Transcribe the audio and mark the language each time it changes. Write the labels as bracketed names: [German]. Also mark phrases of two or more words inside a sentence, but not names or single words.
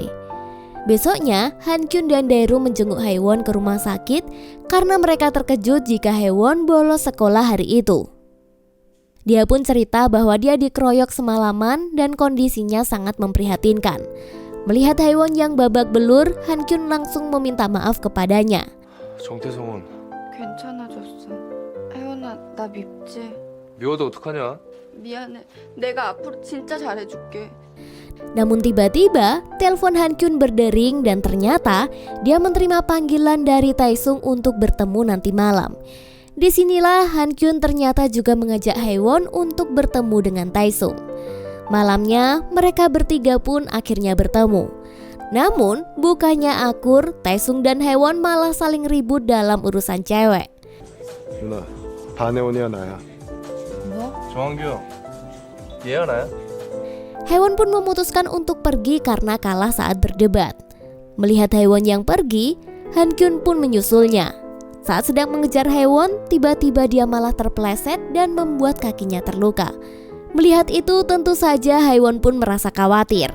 [Indonesian] Besoknya, Han-kyun dan Dae-ru menjenguk Haewon ke rumah sakit karena mereka terkejut jika Haewon bolos sekolah hari itu. Dia pun cerita bahwa dia dikeroyok semalaman dan kondisinya sangat memprihatinkan. Melihat Haewon yang babak belur, Han-kyun langsung meminta maaf kepadanya. [Korean] 정태성은 괜찮아졌어. 혜원아, 나 밉지? 미워도 어떡하냐? 미안해. 내가 앞으로 진짜 잘해줄게. [Indonesian] Namun tiba-tiba, telepon Han-kyun berdering dan ternyata dia menerima panggilan dari Taesung untuk bertemu nanti malam. Disinilah Han-kyun ternyata juga mengajak Haewon untuk bertemu dengan Taesung. Malamnya, mereka bertiga pun akhirnya bertemu. Namun, bukannya akur, Taesung dan Haewon malah saling ribut dalam urusan cewek. [Korean] 누나, 반혜원이야 나야. 정한규 형, 얘야 나야? [Indonesian] Haewon pun memutuskan untuk pergi karena kalah saat berdebat. Melihat Haewon yang pergi, Han-kyun pun menyusulnya. Saat sedang mengejar Haewon, tiba-tiba dia malah terpeleset dan membuat kakinya terluka. Melihat itu, tentu saja Haewon pun merasa khawatir.